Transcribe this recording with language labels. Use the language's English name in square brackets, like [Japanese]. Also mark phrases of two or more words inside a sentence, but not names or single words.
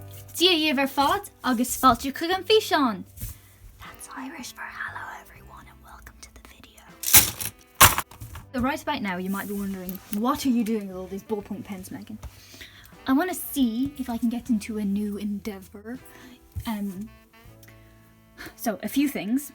[Irish] Dia ver fad, agus fáilte chuig an fiseán. [English] That's Irish for hello everyone and welcome to the video. So right about now you might be wondering, what are you doing with all these ballpoint pens, Megan? I want to see if I can get into a new endeavour. So a few things.